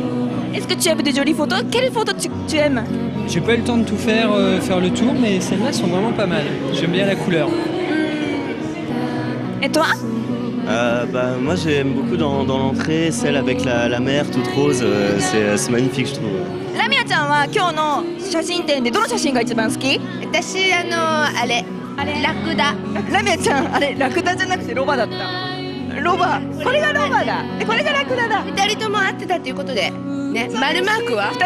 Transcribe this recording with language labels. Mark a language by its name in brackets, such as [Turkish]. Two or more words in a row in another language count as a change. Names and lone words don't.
[French] Est-ce que tu aimes des jolies photos? Quelles photos tu aimes? J'ai pas eu le temps de tout faire le tour, mais celles-là sont vraiment pas mal. J'aime bien la couleur. Et toi? Moi j'aime beaucoup dans l'entrée, celle avec la mer toute rose, c'est magnifique je trouve. [Japanese] ラミアちゃんは今日の写真展でどの写真が一番好き？私あれラクダ。ラミアちゃんあれラクダじゃなくてロバだった。ロバ、これがロバだ。これがラクダだ。二人とも合ってたということで、ね、丸マークは